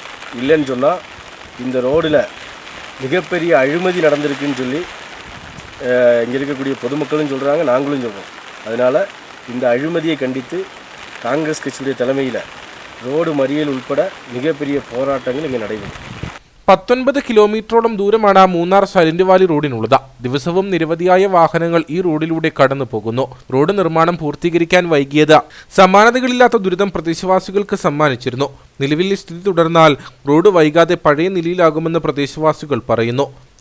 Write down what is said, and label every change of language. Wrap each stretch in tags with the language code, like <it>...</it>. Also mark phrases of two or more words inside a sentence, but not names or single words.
<ta>இல்லைன்னு சொன்னால் இந்த ரோடில் மிகப்பெரிய அழிமதி நடந்திருக்குன்னு சொல்லி இங்கே இருக்கக்கூடிய பொதுமக்களும் சொல்கிறாங்க, நாங்களும் சொல்கிறோம். அதனால் இந்த அழிமதியை கண்டித்து காங்கிரஸ் கட்சியுடைய தலைமையில் ரோடு மறியல் உൾപ്പെടെ மிகப்பெரிய போராட்டங்கள் இங்கே நடைபெறும்.</ta> <ml>19 കിലോമീറ്ററോളം ദൂരമാണ് മൂന്നാർ സൈലന്റ് വാലി റോഡിനുള്ളത്. ദിവസവും നിരവധിയായ വാഹനങ്ങൾ ഈ റോഡിലൂടെ കടന്നു പോകുന്നു. റോഡ് നിർമ്മാണം പൂർത്തീകരിക്കാൻ വൈകിയത് സമാനതകളില്ലാത്ത ദുരിതം പ്രദേശവാസികൾക്ക് സമ്മാനിച്ചിരുന്നു. നിലവിലെ സ്ഥിതി തുടർന്നാൽ റോഡ് വൈകാതെ പഴയ നിലയിലാകുമെന്ന് പ്രദേശവാസികൾ പറയുന്നു.</ml>